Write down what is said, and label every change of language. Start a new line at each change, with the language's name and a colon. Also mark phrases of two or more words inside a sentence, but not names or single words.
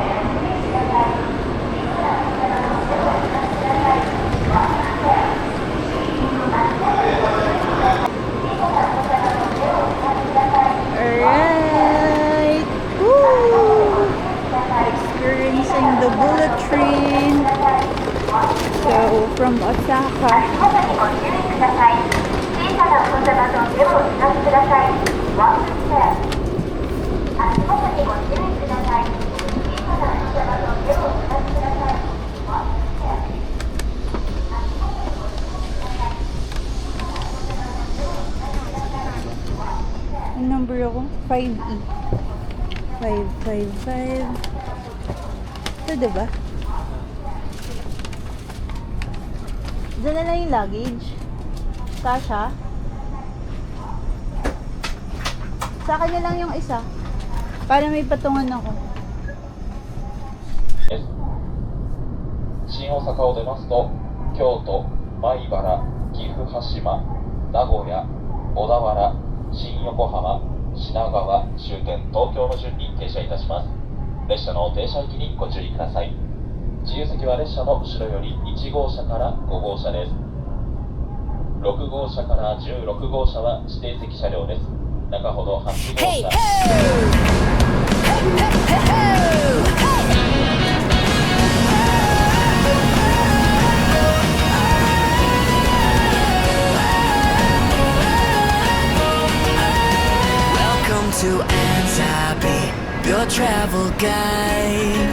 English: Alright. Woo! Experiencing the bullet train. So, from Osaka.
Japanese: 足元にご注意ください。小さな足場と手をお使いください。
Filipino: Ang number ako? 5E. 555. Ito, diba? Diyan na lang yung luggage. Kasha? Sa akin na lang yung isa. Para may patungan ako.
Japanese: 新大阪を出ますと京都、米原、岐阜羽島、名古屋、小田原、新横浜、品川、終点東京の順に停車いたします。列車の停車駅にご注意ください。自由席は列車の後ろより1号車から5号車です。6号車から16号車は指定席車両です。中ほど8号車。
English: To Antabi, your travel guide.